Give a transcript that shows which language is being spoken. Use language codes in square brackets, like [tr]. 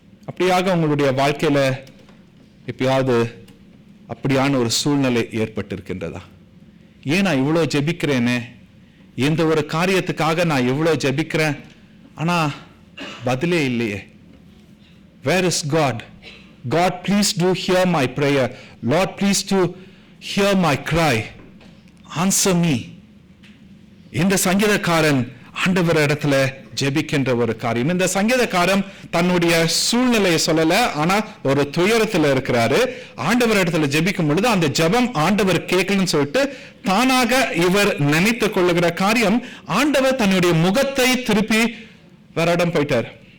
[ta] அப்படியாக உங்களுடைய வாழ்க்கையில எப்பயாவது அப்படியான ஒரு சூழ்நிலை ஏற்பட்டிருக்கின்றதா? ஏன் நான் இவ்வளோ ஜெபிக்கிறேனே, இந்த ஒரு காரியத்துக்காக நான் இவ்வளோ ஜெபிக்கிறேன், ஆனா பதிலே இல்லையே. [en] Where is God? God, please do hear my prayer. Lord, please do hear my cry. Answer me. [ta] இந்த சங்கீதக்காரன் ஆண்டவர் இடத்துல ஜெபிக்கின்ற ஒரு காரியம். இந்த சங்கீதக்காரன் தன்னுடைய சூழ்நிலையை சொல்லல, ஆனா ஒரு துயரத்துல இருக்கிறாரு. ஆண்டவர் இடத்துல ஜெபிக்கும் பொழுது அந்த ஜெபம் ஆண்டவர் கேட்கலன்னு சொல்லிட்டு தானாக இவர் நினைத்து கொள்ளுகிற காரியம், ஆண்டவர் தன்னுடைய முகத்தை திருப்பி வேற இடம் போயிட்டார்.